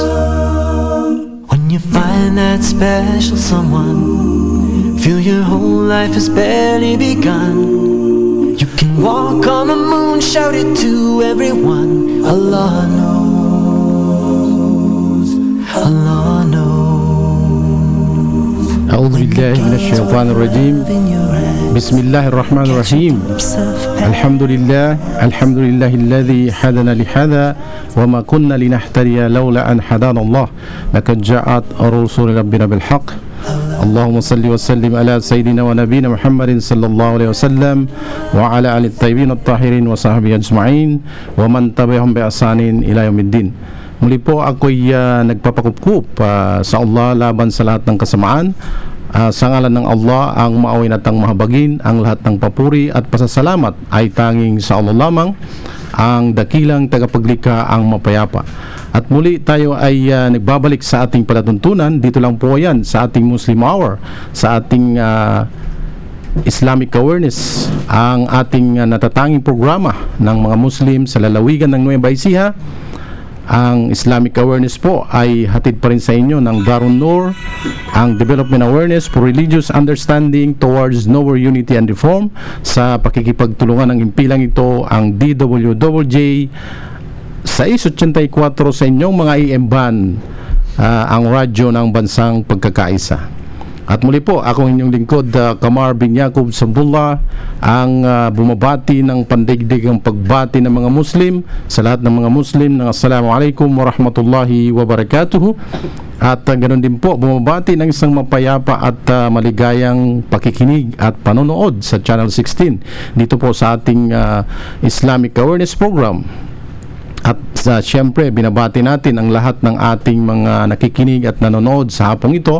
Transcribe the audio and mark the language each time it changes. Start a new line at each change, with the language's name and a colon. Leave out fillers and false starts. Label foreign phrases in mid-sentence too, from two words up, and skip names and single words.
English: When you find that special someone, feel your whole life has barely begun. You can walk on the moon, shout it to everyone. Allah knows. Allah knows.
Arabic: أعوذ بالله من الشيطان الرجيم. بسم الله الرحمن الرحيم. الحمد لله الذي هدانا لهذا وما كنا لنهتدي لولا أن هدانا الله لقد جاءت رسل ربنا بالحق. اللهم صل وسلم على سيدنا ونبينا محمد صلى الله عليه وسلم وعلى آل الطيبين الطاهرين وصحبه أجمعين ومن تبعهم بإحسان إلى يوم الدين.
Filipino: Muli po ako'y nagpapakupkup sa Allah laban sa lahat ng kasamaan. Sa ngalan ng Allah, ang maawin at ang mahabagin, ang lahat ng papuri at pasasalamat ay tanging sa Allah lamang, ang dakilang tagapaglikha, ang mapayapa. At muli tayo ay nagbabalik sa ating palatuntunan. Dito lang po yan sa ating Muslim Hour, sa ating Islamic Awareness, ang ating natatanging programa ng mga Muslim sa lalawigan ng Nueva Ecija. Ang Islamic Awareness po ay hatid pa rin sa inyo ng Darun Noor, ang Development Awareness for Religious Understanding Towards Nower Unity and Reform. Sa pakikipagtulungan ng himpilang ito, ang DWJJ 684 sa inyong mga
English: AM band,
Filipino: ang radyo ng bansang pagkakaisa. At muli po, ako inyong lingkod, Kamar bin Yaqub Sabdullah, ang bumabati ng pandaigdigang pagbati ng mga Muslim sa lahat ng mga Muslim ng
Arabic: السلام عليكم ورحمة الله وبركاته.
Filipino: At ganoon din po, bumabati ng isang mapayapa at maligayang pakikinig at panonood sa Channel 16 dito po sa ating Islamic Awareness Program. At siyempre, binabati natin ang lahat ng ating mga nakikinig at nanonood sa hapong ito.